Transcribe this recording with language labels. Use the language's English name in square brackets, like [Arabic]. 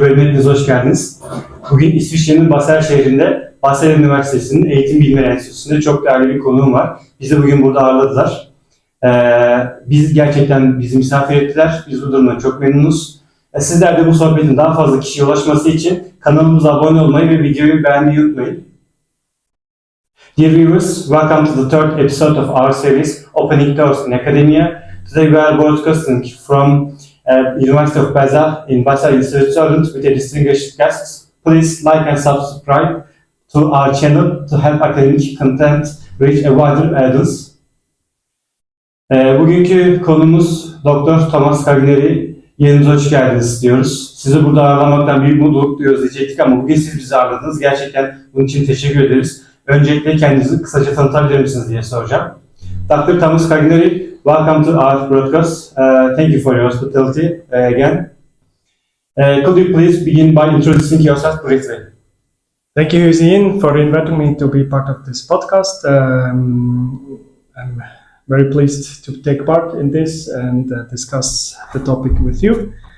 [Turkish] bölümüne hepiniz hoş geldiniz. Bugün İsviçre'nin Basel şehrinde Basel Üniversitesi'nin Eğitim, Bilimleri Enstitüsü'nde çok değerli bir konuğum var. Bizi bugün burada ağırladılar. Bizi gerçekten misafir ettiler. Biz bu durumdan çok memnunuz. Sizler de bu sohbetin daha fazla kişiye ulaşması için kanalımıza abone olmayı ve videoyu beğenmeyi unutmayın. [English] Dear viewers, welcome to the third episode of our series, Opening Doors in Academia. Today we are broadcasting from University of Basel in Basel, Switzerland with a distinguished guests. Please like and subscribe to our channel to help academic content reach a wider audience. [Turkish] Bugünkü konumuz Doktor Tomas Kaqinari. Yerinize hoş geldiniz diyoruz. Sizi burada ağırlamaktan büyük mutluluk duyuyoruz diyecektik ama bugün siz bizi ağırladınız. Gerçekten bunun için teşekkür ederiz. Öncelikle kendinizi kısaca tanıtabilir misiniz diye soracağım. [English] Dr. Tomas Kaqinari, welcome to our broadcast. Thank you for your hospitality again. Could you please begin by introducing yourself briefly? Thank you, Hüseyin, for inviting me to be part of this podcast. I'm very pleased to take part in this and discuss the topic with you.